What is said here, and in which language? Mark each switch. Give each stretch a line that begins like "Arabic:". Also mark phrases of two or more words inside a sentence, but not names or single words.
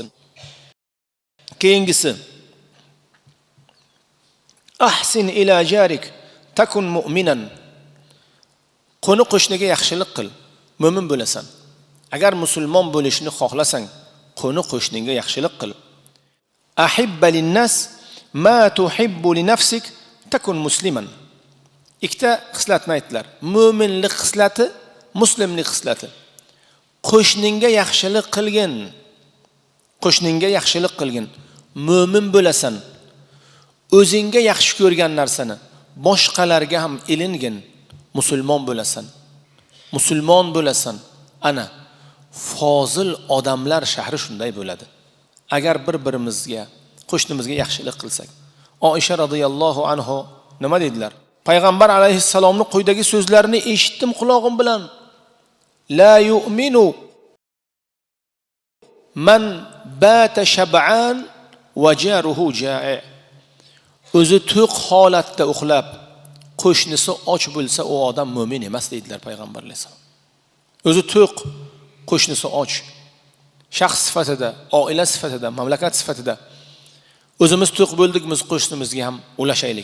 Uzbek: Keyingisi,
Arabic: أحسن إلى جارك تكن مؤمنا.
Uzbek: Qo'ni qo'shniga yaxshilik qil, mu'min bo'lasan. Agar musulmon bo'lishni xohlasang, qo'ni qo'shningga yaxshilik qil.
Arabic: أحب للناس ما تحب لنفسك تكن مسلما.
Uzbek: Ikkita xislatni aytdilar. Mu'minlik xislati, muslimlik xislati. Qo'shningga yaxshilik qilgin. Qo'shningga yaxshilik qilgin. Mu'min bo'lasan. O'zingga yaxshi ko'rgan narsani boshqalarga ham ilingin. Musulmon bo'lasan. Musulmon bo'lasan. Ana fozil odamlar shahri shunday bo'ladi. Agar bir-birimizga, qo'shnimizga yaxshilik qilsak. Oisha radhiyallohu anha nima dedilar? Payg'ambar alayhissalomning quyidagi so'zlarini eshitdim quloqim bilan.
Arabic: لا يؤمن من بات شبعان وجاره جائع.
Uzbek: O'zi to'q holatda uxlab, qo'shnisi och bo'lsa, u odam mu'min emas dedilar payg'ambar alayhissalom. O'zi to'q, qo'shnisi och. Shaxs sifatida, oila sifatida, mamlakat sifatida o'zimiz to'q bo'ldikmiz, qo'shnimizga ham ulashaylik.